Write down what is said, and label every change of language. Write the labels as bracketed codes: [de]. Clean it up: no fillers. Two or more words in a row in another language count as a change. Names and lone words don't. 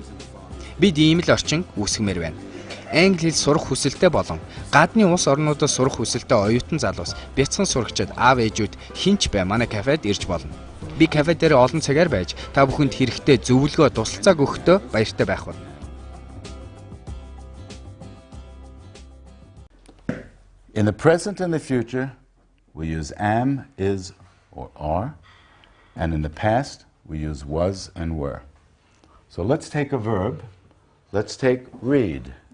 [mn] Бид ийм л орчин үүсгэмээр байна. Англи хэл сурах хүсэлтэй болон гадны улс орнуудад сурах хүсэлтэй оюутан залуус бяцхан сурагчид аав ээжүүд хинч бай манай кафед ирж болно. Би кафе дээр олон цагаар байж та бүхэнд хэрэгтэй зөвлөгөө тусалцааг өгөхдөө баяртай байх болно. [en] In the present and the future, we use am, is, or are, and in the past, we use was and were. So let's take a verb. Let's take read.